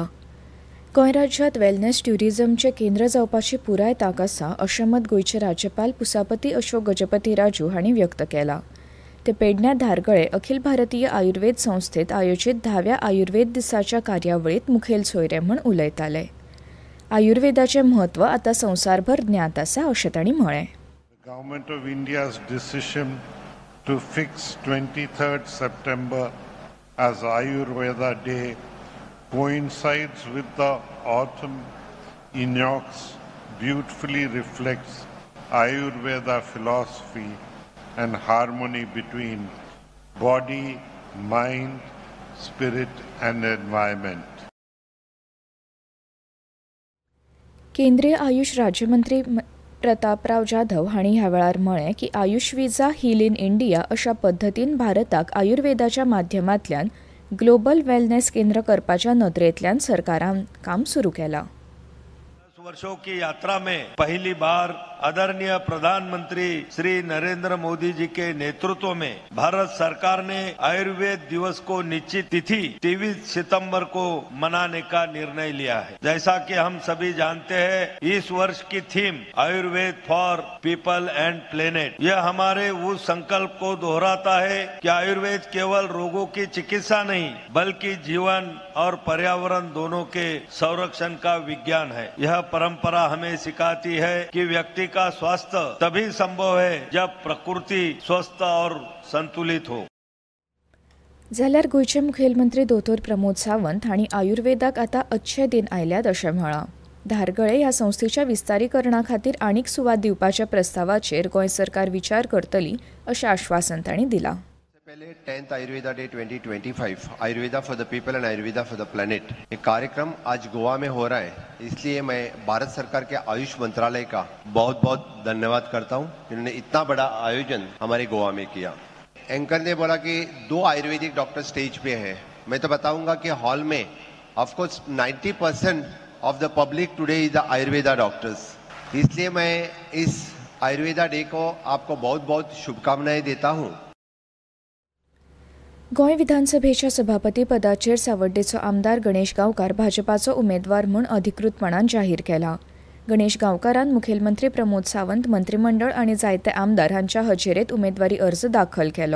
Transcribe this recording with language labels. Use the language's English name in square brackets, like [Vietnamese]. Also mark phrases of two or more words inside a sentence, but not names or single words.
[Konkani] गोंय राज्यांत वेलनेस ट्युरिझमचें केंद्र जावपाची पुराय तांक आसा अशें मत गोंयचे राज्यपाल पुसापती अशोक गजपती राजू हांणी व्यक्त केलां. ते पेडण्यां धारगळे अखिल भारतीय आयुर्वेद संस्थेत आयोजीत 10व्या आयुर्वेद दिसाच्या कार्यावळींत मुखेल सोयरे म्हूण उलयताले. आयुर्वेदाचें म्हत्व आतां संवसारभर ज्ञात आसा अशें तांणी म्हळें. [English] Government of India's decision to fix 23rd September as Ayurveda Day coincides with the autumn equinox beautifully reflects Ayurveda philosophy and harmony between body, mind, spirit and environment. [Konkani] केंद्रीय आयुष राज्यमंत्री प्रतापराव जाधव हांणी ह्या वेळार म्हळें की आयुष विजा [English] Heal in India [Konkani] अशा पद्दतीन भारताक आयुर्वेदाच्या माध्यमांतल्यान [English] global wellness [Konkani] केंद्र करपाच्या नदरेंतल्यान सरकारान काम सुरू केलां. [Hindi] 10 वर्षों की यात्रा में पहली बार आदरणीय प्रधानमंत्री श्री नरेंद्र मोदी जी के नेतृत्व में भारत सरकार ने आयुर्वेद दिवस को निश्चित तिथि 23 सितंबर को मनाने का निर्णय लिया है. जैसा कि हम सभी जानते हैं, इस वर्ष की थीम [English] Ayurveda for People and Planet, [Hindi] यह हमारे उस संकल्प को दोहराता है कि आयुर्वेद केवल रोगों की चिकित्सा नहीं बल्कि जीवन और पर्यावरण दोनों के संरक्षण का विज्ञान है. यह परंपरा हमें सिखाती है कि व्यक्ति का स्वास्थ्य तभी संभव है जब प्रकृति स्वस्थ और संतुलित हो. [Konkani] जाल्यार गोंयचे मुखेलमंत्री दोतोर प्रमोद सावंत हांणी आयुर्वेदाक आतां [Hindi] अच्छे दिन [Konkani] आयल्यात अशें म्हळां. धारगळे ह्या संस्थेच्या विस्तारीकरणा खातीर आनीक सुवात दिवपाच्या प्रस्तावाचेर गोंय सरकार विचार करतली अशें आश्वासन तांणी दिलां. [Hindi] पहले [English] 10th Ayurveda Day 2025 Ayurveda for the People and Ayurveda for the Planet [Hindi] ये कार्यक्रम आज गोवा में हो रहा है. इसलिए मैं भारत सरकार के आयुष मंत्रालय का बहुत बहुत धन्यवाद करता हूं. इन्होंने इतना बड़ा आयोजन हमारे गोवा में किया. एंकर ने बोला कि 2 आयुर्वेदिक डॉक्टर स्टेज पे हैं. मैं तो बताऊंगा कि हॉल में [English] of course 90% of the public today is the Ayurveda doctors. [Hindi] इसलिए मैं इस [English] Ayurveda Day [Hindi] को आपको बहुत बहुत शुभकामनाएं देता हूं. [Konkani] गोंय विधानसभेच्या सभापती पदाचेर सावड्डेचो आमदार गणेश गांवकार भाजपाचो उमेदवार म्हूण अधिकृतपणान जाहीर केला. गणेश गांवकारान मुखेलमंत्री प्रमोद सावंत, मंत्रिमंडळ आनी जायते आमदार हांच्या हजेरेंत उमेदवारी अर्ज दाखल केलो.